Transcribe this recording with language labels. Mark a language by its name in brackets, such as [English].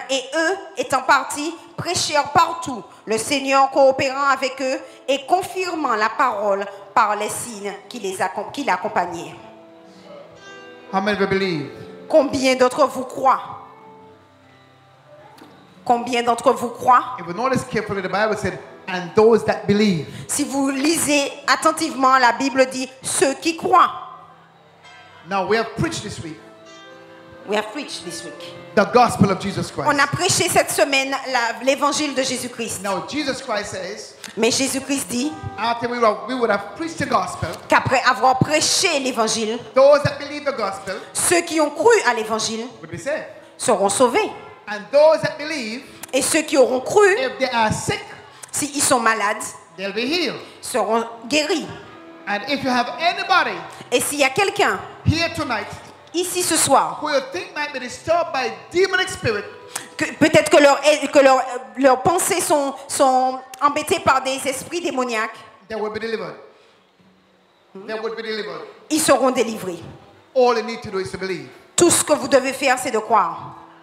[French] Et eux, étant partis, prêchèrent partout, le Seigneur coopérant avec eux et confirmant la parole par les signes qui l'accompagnaient. [English] How many of you believe? [French] Combien d'entre vous croient? Combien d'entre vous croient? [English] If we notice carefully, the Bible said, and those that believe. [French] Si vous lisez attentivement, la Bible dit ceux qui croient. [English] Now, we have preached this week We have preached this week. the gospel of Jesus [French] On [English] Christ. [French] a prêché cette semaine l'évangile de Jésus-Christ. [English] Now, Jesus Christ says, [French] Mais Jésus-Christ dit [English] after we would have preached the gospel, [French] qu'après avoir prêché l'évangile, [English] those that believe the gospel [French] ceux qui ont cru à l'évangile [English] would be saved. [French] seront sauvés. [English] And those that believe, [French] Et ceux qui auront cru, [English] if they are sick, [French] s'ils sont malades, [English] they'll be healed. [French] seront guéris. [English] And if you have anybody [French] Et s'il y a quelqu'un [English] here tonight [French] ici ce soir, [English] who you think might be disturbed by demonic spirit, [French] peut-être que leurs pensées sont embêtées par des esprits démoniaques, [English] they will be delivered. They would be delivered. [French] ils seront délivrés. [English] All you need to do is to believe. [French] Tout ce que vous devez faire, c'est de croire.